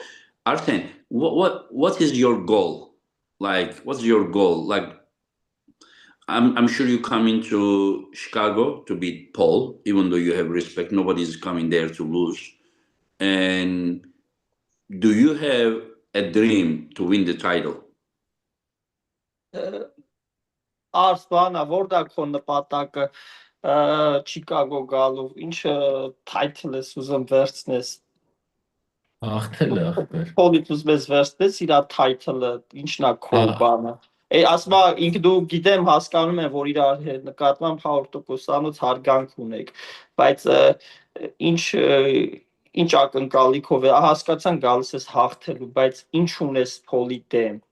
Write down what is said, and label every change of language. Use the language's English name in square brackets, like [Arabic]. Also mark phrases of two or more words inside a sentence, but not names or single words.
[English] Arsen, what is your goal? Like, what's your goal? Like, I'm sure you come into Chicago to beat Paul, even though you have respect. Nobody's coming there to lose. And do you have a dream to win the title? [Armenian] Արս բանա, որտա քո նպատակը Չիկագո գալու, ինչ title ես ուզում վերցնես? Հաղթել ախպեր։ Փոլիտ ուզում ես վերցնես իր title-ը, ինչն է քո բանը։ Ասма ինք դու գիտեմ, հասկանում եմ, որ իր նկատմամբ 100%-անոց հարգանք ունեք, բայց ինչ ակնկալիքով է, հասկացան գալիս ես հաղթելու, բայց ինչ ունես Փոլի դեմ?